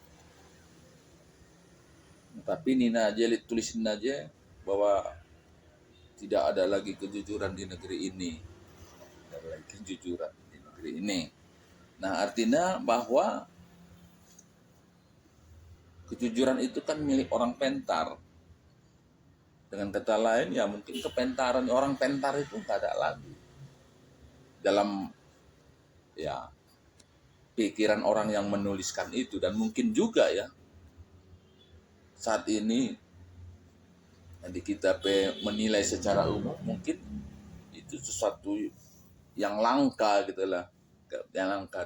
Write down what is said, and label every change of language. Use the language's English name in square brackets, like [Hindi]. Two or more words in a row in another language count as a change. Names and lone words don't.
[Indonesian] Tapi Nina aja tulisin aja bahwa tidak ada lagi kejujuran di negeri ini. Tidak ada lagi kejujuran di negeri ini. Nah, artinya bahwa kejujuran itu kan milik orang pentar. Dengan kata lain ya mungkin kepentaran orang pentar itu nggak ada lagi dalam ya pikiran orang yang menuliskan itu. Dan mungkin juga ya saat ini nanti kita menilai secara umum mungkin itu sesuatu yang langka gitulah, yang langka.